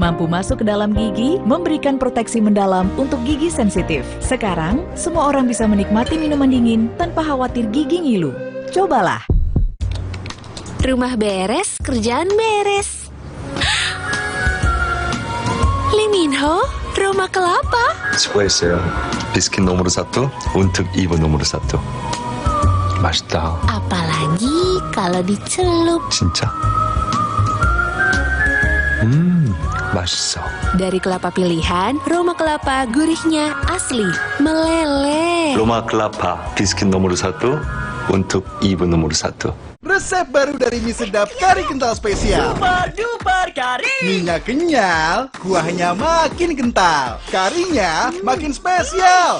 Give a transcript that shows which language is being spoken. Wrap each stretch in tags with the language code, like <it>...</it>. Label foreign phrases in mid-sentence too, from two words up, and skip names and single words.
<id>Mampu masuk ke dalam gigi, memberikan proteksi mendalam untuk gigi sensitif. Sekarang, semua orang bisa menikmati minuman dingin tanpa khawatir gigi ngilu. Cobalah. Rumah beres, kerjaan beres. Lee Minho, Roma Kelapa.</id> <ko>수고했어요. 비스킷</ko> <id>nomor 1 untuk ibu nomor 1.</id> <ko>맛있다.</ko> <id>Apalagi kalau dicelup.</id> <ko>진짜? 맛있어.</ko> <id>Dari kelapa pilihan, Roma Kelapa gurihnya asli, meleleh. Roma Kelapa, 비스킷 nomor 1 untuk ibu nomor 1. Resep baru dari mie sedap kari kental spesial.</id> <en>Super duper</en> <id>kari. Mie-nya kenyal, kuahnya makin kental, karinya makin spesial.</id>